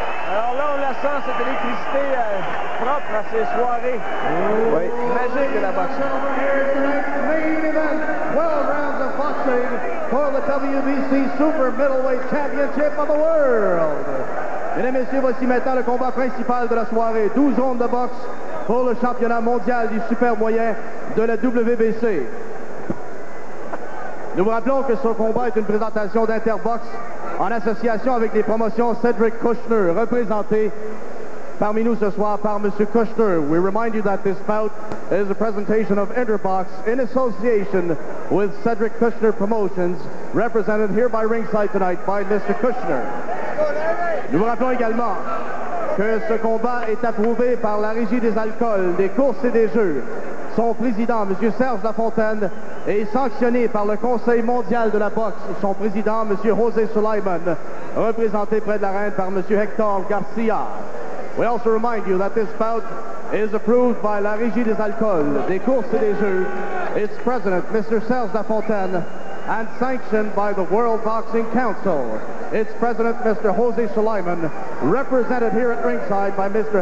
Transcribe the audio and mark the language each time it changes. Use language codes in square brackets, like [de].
[fr] Cette électricité propre à ces soirées magiques de la boxe. [en] Main event, 12 rounds of boxing for the WBC Super Middleweight Championship of the World. [fr] Mesdames et messieurs, voici maintenant le combat principal de la soirée. 12 rondes de boxe pour le championnat mondial du super moyen de la WBC. Nous vous rappelons que ce combat est une présentation d'Interbox en association avec les promotions Cedric Kushner, représenté parmi nous ce soir par M. Kushner. [en] We remind you that this bout is a presentation of Interbox in association with Cedric Kushner Promotions, represented here by ringside tonight by Mr. Kushner. [fr] Nous vous rappelons également que ce combat est approuvé par la Régie des alcools, des courses et des jeux. Son président, M. Serge Lafontaine, est sanctionné par le Conseil mondial de la boxe. Son président, M. José Sulaiman, représenté près de la reine par M. Hector Garcia. [en] We also remind you that this bout is approved by la Régie des Alcools, des Courses et des Jeux, its president, Mr. Serge Lafontaine, and sanctioned by the World Boxing Council. Its president, Mr. Jose Suleiman, represented here at ringside by Mr.